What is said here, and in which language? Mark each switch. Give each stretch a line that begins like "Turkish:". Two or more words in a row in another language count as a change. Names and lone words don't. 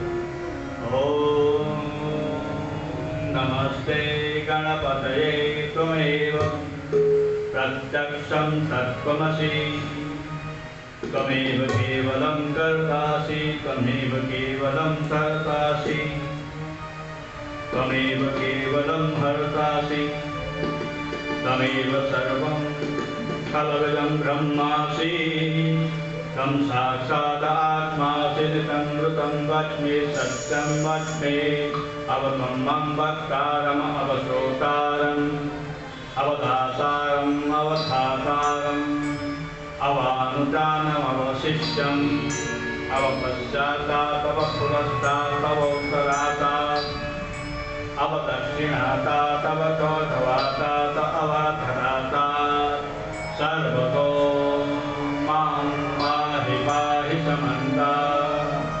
Sanskrit: ओम नमस्ते गणपतये त्वमेव प्रत्यक्षं तत्त्वमसी त्वमेव केवलं कर्तासी त्वमेव केवलं કર્તાસી त्वमेव केवलं हर्तासि त्वमेव सर्वं खलविदं ब्रह्मासि त्वं साक्षात् आत्मासि नितं मृतं वच्मि सत्यं वच्मि अवधम्मं वक्तारम् अवश्रोतारम् अवधातारम् अवधातारम् अवानुदानम् अवशिष्यम् अवपश्चातात् अवपुरस्तात् अवोत्तरातात् अवदक्षिणातात् अवचोधवातात् अवाधरातात् सर्वतो मां पाहि पाहि समन्तात्।